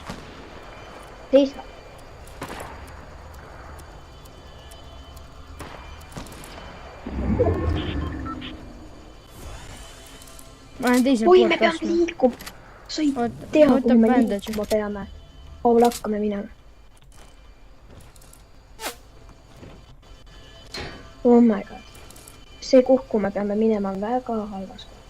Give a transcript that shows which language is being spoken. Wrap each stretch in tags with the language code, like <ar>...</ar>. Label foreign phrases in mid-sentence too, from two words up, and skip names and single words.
<et>Seisa. Ma olen teisel Oi, poolt me peame liikuma. Sa ei tea, kui me liikuma peame. Paul, hakkame minema.</et> <en>Oh my god.</en> <et>See kuhu me peame minema on väga halvas.</et>